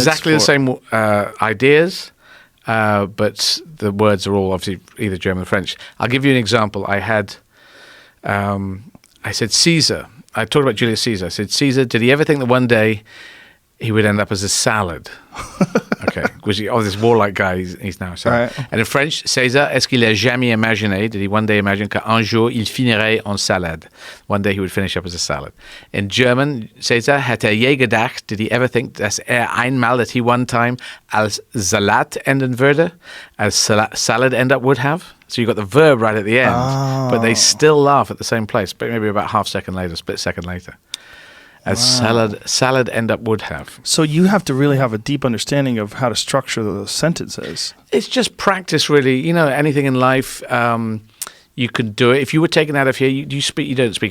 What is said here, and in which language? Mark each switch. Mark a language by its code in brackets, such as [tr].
[en] Exactly the same ideas, but the words are all obviously either German or French. I'll give you an example. I said Caesar. I talked about Julius Caesar. I said, Caesar, did he ever think that one day he would end up as a salad? Okay. This warlike guy, he's now a salad. Right. And in French, [fr] César, est-ce qu'il a jamais imaginé, [en] did he one day imagine [fr] qu'un jour il finirait en salade? [en] One day he would finish up as a salad. In German, César, [de] hat je gedacht, [en] did he ever think, [de] dass einmal, [en] that he one time [de] als Salat enden würde? [en] As salad end up would have? So you got the verb right at the end, but they still laugh at the same place, but maybe about half second later, split second later. As salad end up would have. So you have to really have a deep understanding of how to structure those sentences. It's just practice, really. Anything in life, you can do it. If you were taken out of here, you don't speak any language.